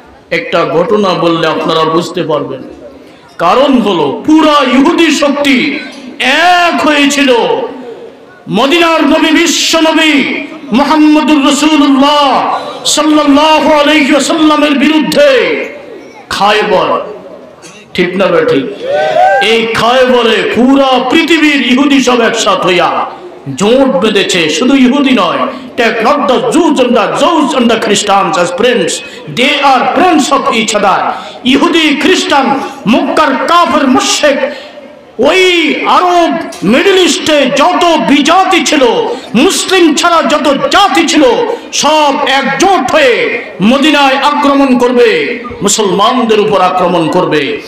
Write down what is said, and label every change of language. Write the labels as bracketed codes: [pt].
[bn] একটা ঘটনা বললে আপনারা বুঝতে পারবেন। কারণ হলো পুরা ইহুদি শক্তি এক হয়েছিল মদিনার নবী, বিশ্ব নবী মুহাম্মদুর রাসূলুল্লাহ সাল্লাল্লাহু আলাইহি ওয়াসাল্লামের বিরুদ্ধে। খায়বর, ঠিক না বেঠিক? এই খায়বরে পুরা পৃথিবীর ইহুদি সব একসাথ হইয়া জোট বেঁধেছে। শুধু ইহুদি নয়, [en] take not the Jews and the Christians as friends, they are friends of each other. [bn] ইহুদি, খ্রিস্টান, মক্কার কাফের, মুশরিক, ওই আরব মিডল ইস্টে যত বিজাতি ছিল, মুসলিম ছাড়া যত জাতি ছিল, সব একজোট হয়ে মদিনায় আক্রমণ করবে, মুসলমানদের উপর আক্রমণ করবে।